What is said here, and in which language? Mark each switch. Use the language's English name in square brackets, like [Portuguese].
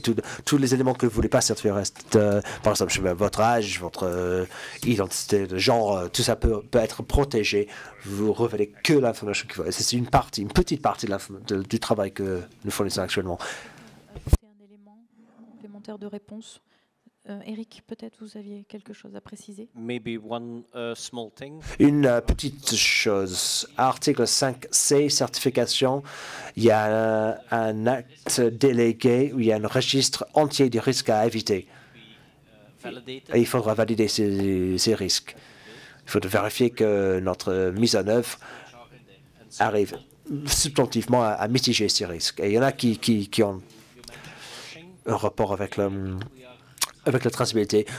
[French] Tous les éléments que vous ne voulez pas certifier restent, par exemple, votre âge, votre identité de genre, tout ça peut être protégé. Vous révélez que l'information qu'il faut. C'est une petite partie du travail que nous fournissons actuellement. C'est un élément complémentaire de réponse. Eric, peut-être vous aviez quelque chose à préciser. [English] Maybe one small thing. [French] Une petite chose. Article 5C, certification. Il y a un acte délégué où il y a un registre entier des risques à éviter. Et il faudra valider ces risques. Il faut vérifier que notre mise en œuvre arrive substantivement à mitiger ces risques. Et il y en a qui ont un rapport avec la traçabilité.